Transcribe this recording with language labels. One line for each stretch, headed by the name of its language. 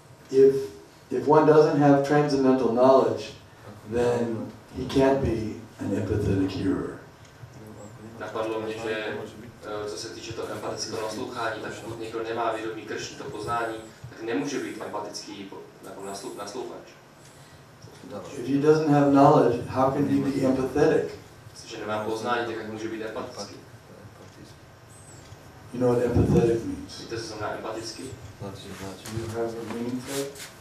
English: If one doesn't have transcendental knowledge, then he can't be an empathetic hearer.
Czech: Napadlo mě, že co se týče toho empatického naslouchání, tak pokud někdo nemá vědomí Krišny, to poznání, tak nemůže být empatický naslouchač.
English: If he doesn't have knowledge, how can he be empathetic?
Czech: Jestliže nemá poznání, tak jak může být empatický?
English: You know what empathetic means?
Czech: Víte, co znamená empatický?
English: You have a meaning for it?